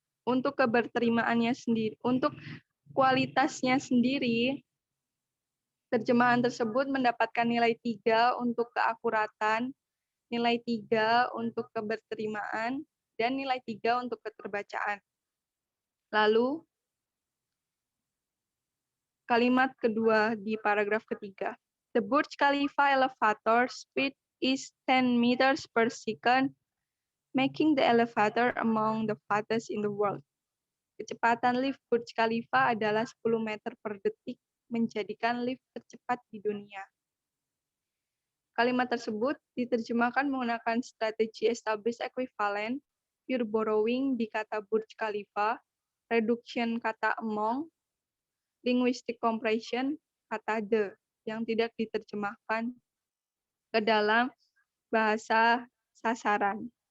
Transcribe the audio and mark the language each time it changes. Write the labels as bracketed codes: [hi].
[id] Untuk keberterimaannya sendiri, untuk kualitasnya sendiri, terjemahan tersebut mendapatkan nilai 3 untuk keakuratan, nilai 3 untuk keberterimaan, dan nilai 3 untuk keterbacaan. Lalu, kalimat kedua di paragraf ketiga. [en] The Burj Khalifa elevator speed is 10 meters per second, making the elevator among the fastest in the world. [id] Kecepatan lift Burj Khalifa adalah 10 meter per detik, menjadikan lift tercepat di dunia. Kalimat tersebut diterjemahkan menggunakan strategi established equivalent, pure borrowing di kata Burj Khalifa, reduction kata among, linguistic compression kata the, yang tidak diterjemahkan ke dalam bahasa sasaran.